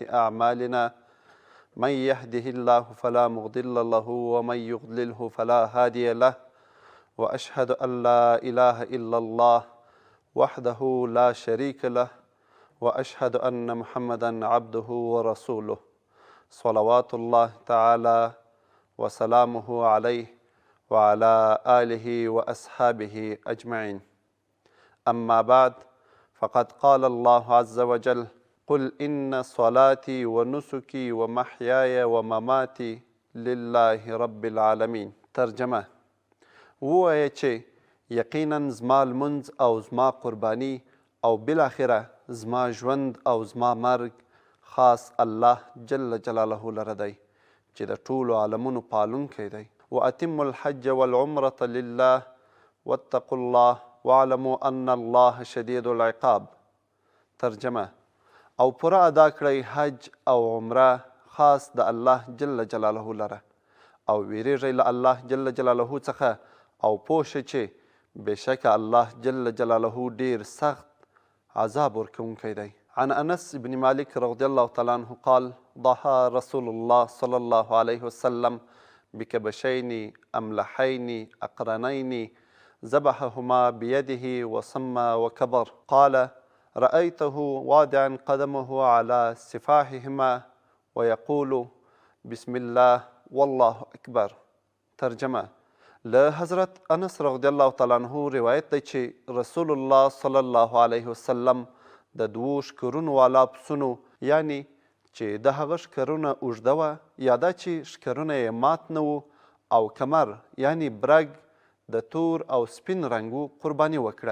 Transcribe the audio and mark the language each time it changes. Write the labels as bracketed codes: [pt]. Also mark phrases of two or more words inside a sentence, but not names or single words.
[ar] أعمالنا من يهده الله فلا مضل له ومن يضلله فلا هادي له وأشهد أن لا إله إلا الله وحده لا شريك له وأشهد أن محمدا عبده ورسوله صلوات الله تعالى وسلامه عليه وعلى آله وأصحابه أجمعين. أما بعد فقد قال الله عز وجل قل إن صلاتي ونسكي ومحياي ومماتي لله رب العالمين. [ps] ترجمه: ووایه چې یقینا زما لمونځ او زما قرباني او بالاخره زما ژوند او زما مرګ خاص [ar] الله جل جلاله [ps] لره دی چې د ټولو عالمونو پالونکی دی. [ar] وأتموا الحج والعمرة لله واتقوا الله واعلموا أن الله شديد العقاب. [ps] ترجمه: او پوره ادا کړئ حج او عمره خاص د [ar] الله جل جلاله [ps] لره او ویریږئ له [ar] الله جل جلاله [ps] څخه او پوه شئ چې بېشکه [ar] الله جل جلاله [ps] ډیر سخت عذاب ورکوونکی دی. [ar] عن انس بن مالك رضي الله تعالى عنه قال ضحى رسول الله صلى الله عليه وسلم بكبشين أملحين أقرنين ذبحهما بيده وصم وكبر. قال رأيته واضعا قدمه على سفاحهما ويقول بسم الله والله أكبر. [ps] ترجمه: له حضرت انس [ar] رضی الله تعالی عنه [ps] روایت دی چې رسول الله [ar] صلی الله علیه وسلم [ps] د دوو شکرونو والا پسونو یعنی چې د هغه شکرونه اوږده وه یا دا چې شکرونه یې مات نه وو او کمر یعنی برګ د تور او سپین رنګ قرباني وکړه.